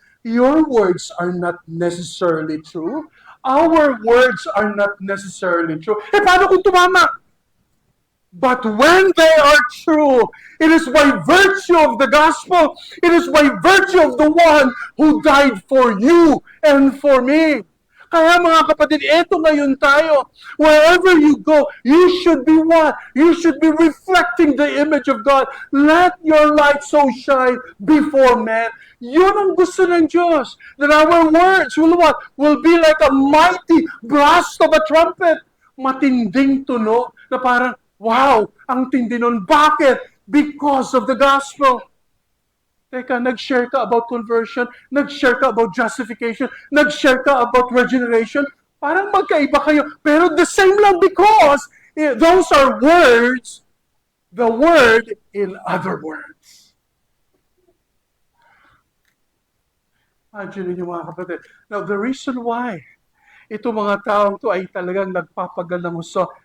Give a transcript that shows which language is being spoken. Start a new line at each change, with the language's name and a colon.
English: Your words are not necessarily true. Our words are not necessarily true.
Filipino: Eh, paano kung tumama?
English: But when they are true, it is by virtue of the gospel. It is by virtue of the one who died for you and for me.
Filipino: Kaya mga kapatid, eto ngayon tayo.
English: Wherever you go, you should be what? You should be reflecting the image of God. Let your light so shine before men.
Filipino: Yun ang gusto ng Diyos.
English: That our words will what? Will be like a mighty blast of a trumpet.
Filipino: Matinding tunog na parang, wow, ang tindi nun. Bakit?
English: Because of the gospel.
Filipino: Teka, nag-share ka about conversion, nag-share ka about justification, nag-share ka about regeneration. Parang magkaiba kayo, pero the same lang
English: because those are words, the word in other words.
Filipino: Imagine niyo mga kapatid.
English: Now, the reason why
Filipino: ito mga taong to ay talagang nagpapagal ng gusto.